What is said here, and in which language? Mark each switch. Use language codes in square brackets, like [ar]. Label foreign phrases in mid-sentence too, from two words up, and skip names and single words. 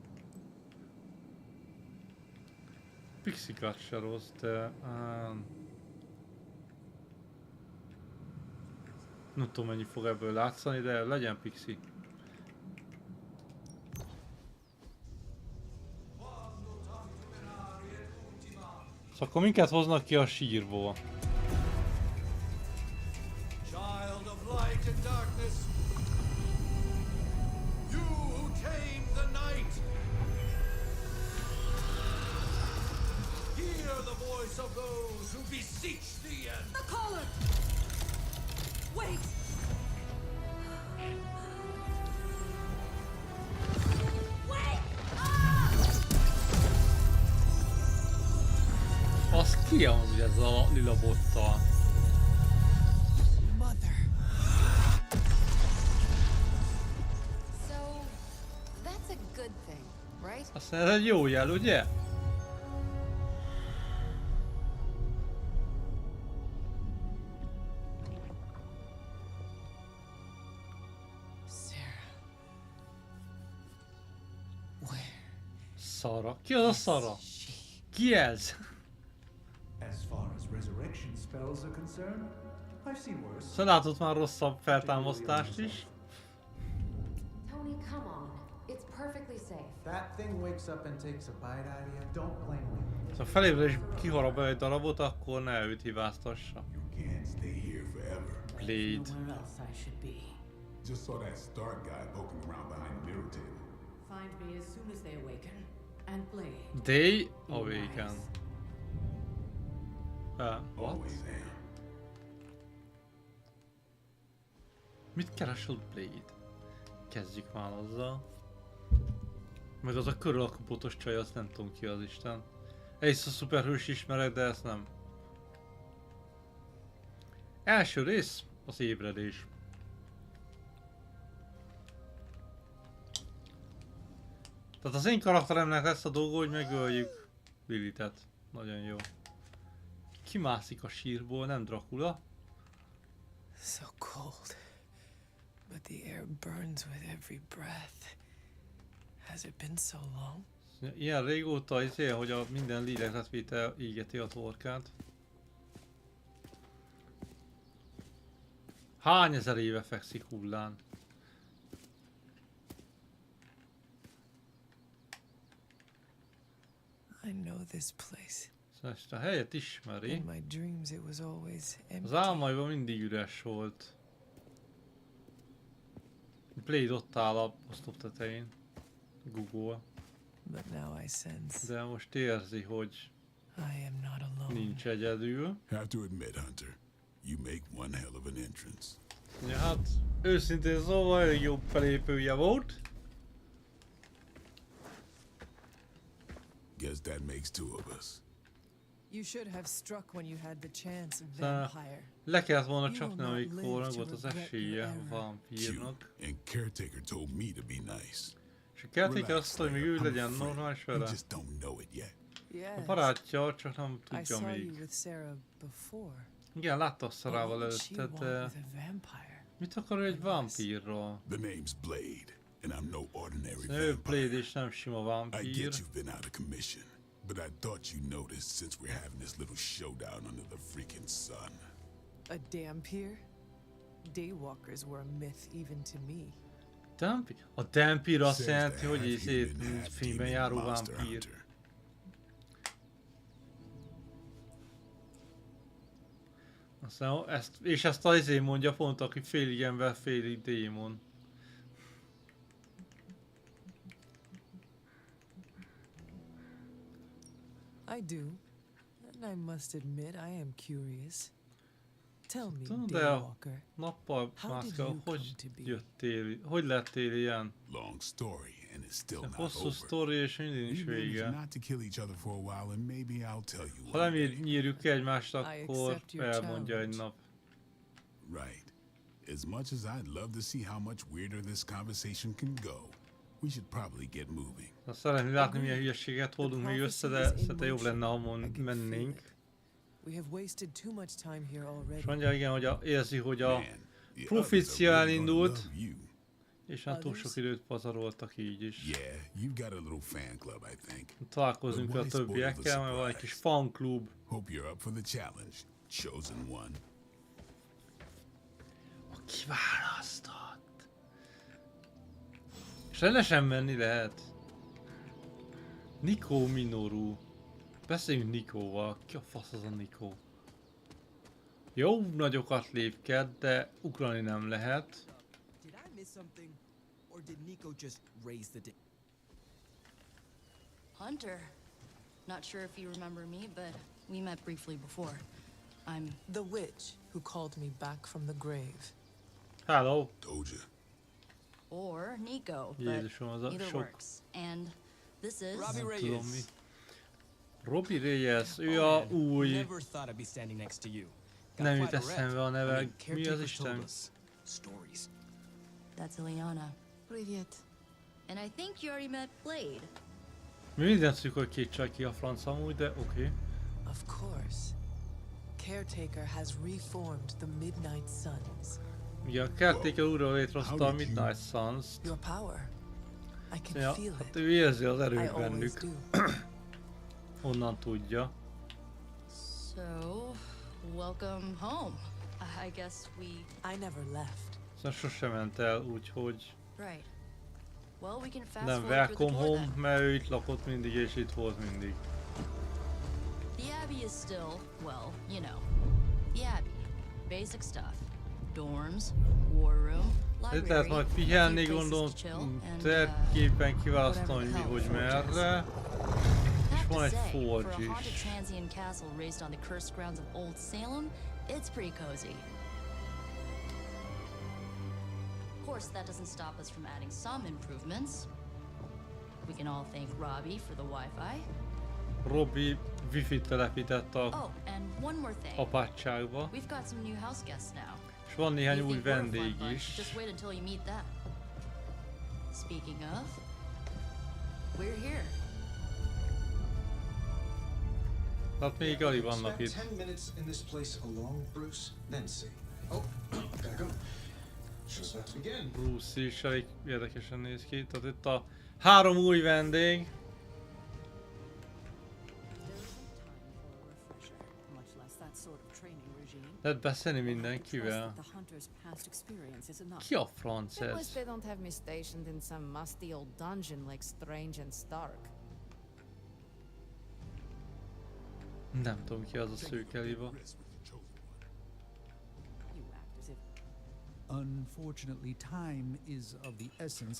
[en] Pixie cut [hu] se rossz, de... Nem tudom, mennyi fog ebből látszani, de legyen pixi. Szóval akkor minket hoznak ki a sírból. [en] Child of light and darkness, you who tame the night, hear the voice of those who beseech the end. The collar! Wait! Wait! [hu] Az ki amúgy ez a lila bottal? [en] Mother. So, that's a good thing, right? [hu] Aztán ez egy jó jel, ugye? Szara. Ki az a Szara? Ki ez? [en] As far as resurrection spells are concerned, I've seen worse. [hu] Szóval látott már rosszabb feltámasztást is. [en] Tony, come on. It's perfectly safe. That thing wakes up and takes a bite out of you. Don't blame me. [hu] Szóval felébred és kiharap be egy darabot, akkor ne őt hibáztassa. [en] You can't stay here forever. Blade. Where else I should be. Just saw that Stark guy poking around behind the mirror table. Find me as soon as they awaken. And Blade. They awaken. What? Always am. [hu] Mit keresel Blade? Kezdjük már azzal. Meg az a körülakapotos csaj, azt nem tudom ki az Isten. Egyrészt a szuperhős ismerek, de ezt nem. Első rész, az ébredés. Tehát az én karakteremnek lesz a dolga, hogy megöljük Lilithet. Nagyon jó. Kimászik a sírból, nem Dracula. [en] So cold, but the air burns with every breath. Has it been so long? [hu] Ilyen régóta hogy a minden lélegzetvétel égeti a torkát. Hány ezer éve fekszik hullán? [en] I know this place. [hu] Szóval ezt a helyet ismeri. [en] In my dreams it was always empty. [hu] Az álmaiban mindig üres volt. Blade ott áll a oszlop tetején. Google. [en] But now I sense [hu] De most érzi, hogy [en] I am not alone. [hu] nincs egyedül. [en] Have to admit, Hunter, you make one hell of an entrance. [hu] Ja, hát őszintén szóval elég jó felépője volt. [en] Guess that makes two of us. You should have struck when you had the chance, [hu] Szóval [en] vampire. [hu] le kellett volna csapni, amikor meg volt az esélye a vampírnak. [en] And caretaker told me to be nice. [hu] És a caretaker azt mondta, hogy még ő legyen normális [en] You [hu] vele. [en] just don't know it yet. [hu] A [en] Yes. [hu] barátja csak nem [en] I [hu] tudja [en] saw you [hu] még. [en] with Sarah before. [hu] Igen, látta a [en] But [hu] Szarával [en] what would she [hu] előtte, [en] want [hu] de [en] with a vampire? [hu] mit akar ő egy vampírról? [en] The name's Blade, and I'm no ordinary [hu] Szóval ő Blade [en] vampire. [hu] és nem sima [en] I [hu] vampír. [en] get you've been out of commission, but I thought you noticed since we're having this little showdown under the freaking sun. [hu] A dampir? [en] Daywalkers were a myth even to me. [hu] Dampir? A dampir azt [en] Says [hu] jelenti, [en] the [hu] hogy [en] half-human, [hu] mint filmben [en] half-demon [hu] járó [en] monster [hu] vámpír. [en] hunter. [hu] Aztán ezt az mondja pont, aki félig ember, félig démon. [en] I do. And I must admit I am curious. Tell me, [hu] Tudom, de a [en] Daywalker, [hu] nappal [en] how did [hu] mászkál, [en] you come [hu] hogy [en] to be? [hu] jöttél, hogy lettél ilyen? [en] Long story, and it's still not [hu] Hosszú [en] over. [hu] sztori és mindig is [en] We managed [hu] vége. [en] not to kill each other for a while, and maybe I'll tell you [hu] Ha [en] one [hu] nem [en] day. [hu] nyírjuk egymást, [en] I [hu] akkor [en] accept your [hu] elmondja egy [en] challenge. [hu] nap. [en] Right. As much as I'd love to see how much weirder this conversation can go, we should probably get moving. [hu] Ha szeretnél látni, milyen hülyeséget holdunk még össze, de szerintem jobb lenne, ha mennénk. [en] We have wasted too much time here already. [hu] És mondja, igen, hogy érzi, hogy a [en] Man, the [hu] profícia [en] others are really gonna [hu] elindult, [en] love you. [hu] és hát túl sok időt pazaroltak így is. [en] Yeah, you've got a little fan club, I think. [hu] Találkozunk a többiekkel, mert van egy kis fanklub. [en] Hope you're up for the challenge, chosen one. [hu] Kiválasztott. És rendesen menni lehet. Nikó Minoru. Beszéljünk Nikóval. Ki a fasz az a Nikó? Jó, nagyokat lépked, de ugrani nem lehet. [en] Did I miss something? Or did Nico just raise the Hunter. Not sure if you remember me, but we met briefly before. I'm the witch who called me back from the grave. Hello. Told you. Or Nico, but [hu] Jézusom, az a [en] either [hu] sok. [en] works. And this is Robbie [hu] Nem tudom mi. Reyes. Robbie Reyes, ő a új... [en] Never thought I'd be standing next to you. [hu] Nem jut eszembe a neve. Mi az Isten? [en] Stories. That's Ileana. Привет. And I think you already met Blade. [hu] Mi mindent szük, hogy két csaj ki a franc amúgy, de oké. [en] Of course. Caretaker has reformed the Midnight Suns. [hu] Ugye a Caretaker újra létrehozta a Midnight Suns-t. [en] Your power. I can [hu] Ja, [en] feel [hu] hát [en] it. [hu] ő érzi az [en] I [hu] erőt [en] always [hu] bennük. [en] do. [hu] Onnan tudja. [en] So, welcome home. I guess we... I never left. [hu] Szóval sose ment el, úgyhogy [en] Right. Well, we can fast [hu] nem [en] forward through the welcome door home, then. [hu] mert ő itt lakott mindig és itt volt mindig. [en] The Abbey is still, well, you know, the Abbey. Basic stuff. Dorms, war room, [hu] Itt lehet [en] library, [hu] majd [en] a few [hu] pihenni, [en] places [hu] gondolom, [en] to chill, and, [hu] tervképpen kiválasztom, hogy mi, [en] whatever [hu] hogy [en] the hell [hu] merre. És [en] Have [hu] van [en] to [hu] egy [en] say, for [hu] forge [en] a haunted [hu] is. [en] transient castle raised on the cursed grounds of Old Salem, it's pretty cozy. Of course, that doesn't stop us from adding some improvements. We can all thank Robbie for the Wi-Fi. [hu] Robbie wifi-t telepített a [en] Oh, and one more thing. [hu] apátságba. [en] We've got some new house guests now. [hu] És van néhány [en] You [hu] új [en] think we're a fun [hu] vendég [en] bunch, [hu] is. [en] just wait until you meet them. Speaking of, we're here. [hu] Tehát még alig vannak [en] Spend [hu] itt. [en] 10 minutes in this place alone, Bruce, then see. Oh, gotta go. Show's about to begin. [hu] Bruce is elég érdekesen néz ki. Tehát itt a 3 új vendég. Lehet beszélni mindenkivel. Ki a franc [en] At least [hu] ez? [en] they don't have me stationed in some musty old dungeon like Strange and Stark. [hu] Nem tudom ki az a szőkeliba. [en] Unfortunately, time is of the essence.